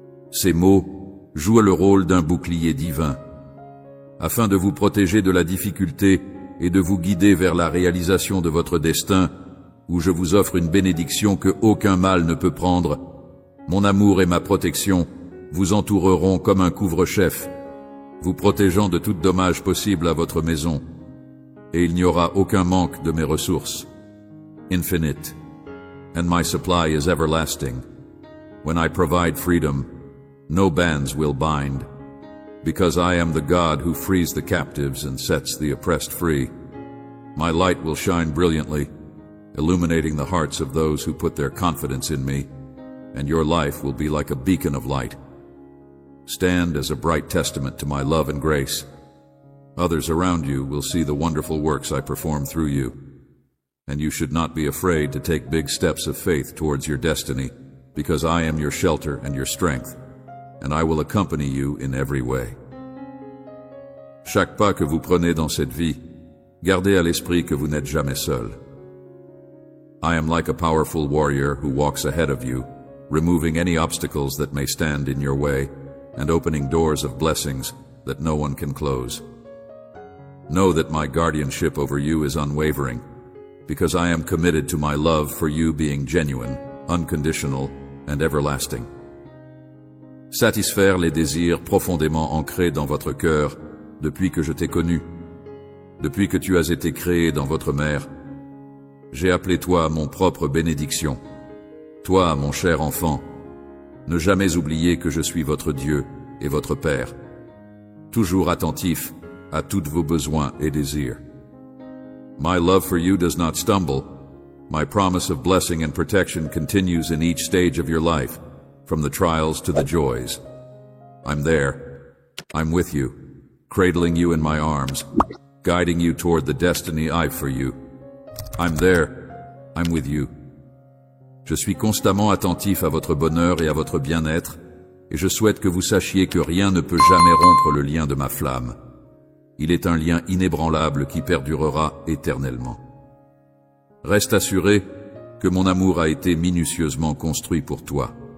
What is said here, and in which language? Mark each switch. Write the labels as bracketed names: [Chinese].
[French] Ces mots jouent le rôle d'un bouclier divin, afin de vous protéger de la difficulté et de vous guider vers la réalisation de votre destin, où je vous offre une bénédiction que aucun mal ne peut prendre. Mon amour et ma protection vous entoureront comme un couvre-chef, vous protégeant de tout dommage possible à votre maison, et il n'y aura aucun manque de mes ressources. [English] Infinite, and my supply is everlasting. When I provide freedom, no bands will bind, because I am the God who frees the captives and sets the oppressed free. My light will shine brilliantly, illuminating the hearts of those who put their confidence in me, and your life will be like a beacon of light. Stand as a bright testament to my love and grace. Others around you will see the wonderful works I perform through you, and you should not be afraid to take big steps of faith towards your destiny, because I am your shelter and your strength, and I will accompany you in every way. [French] Chaque pas que vous prenez dans cette vie, gardez à l'esprit que vous n'êtes jamais seul. [English] I am like a powerful warrior who walks ahead of you, removing any obstacles that may stand in your way, and opening doors of blessings that no one can close. Know that my guardianship over you is unwavering, because I am committed to my love for you being genuine, unconditional, and everlasting. [French] Satisfaire les désirs profondément ancrés dans votre cœur depuis que je t'ai connu. Depuis que tu as été créé dans votre mère, j'ai appelé toi mon propre bénédiction. Toi, mon cher enfant, ne jamais oublier que je suis votre Dieu et votre Père, toujours attentif à tous vos besoins et désirs. [English] My love for you does not stumble. My promise of blessing and protection continues in each stage of your life, from the trials to the joys. I'm there. I'm with you, cradling you in my arms, guiding you toward the destiny I've for you. I'm there. I'm with you. [French] Je suis constamment attentif à votre bonheur et à votre bien-être, et je souhaite que vous sachiez que rien ne peut jamais rompre le lien de ma flamme. Il est un lien inébranlable qui perdurera éternellement. Reste assuré que mon amour a été minutieusement construit pour toi.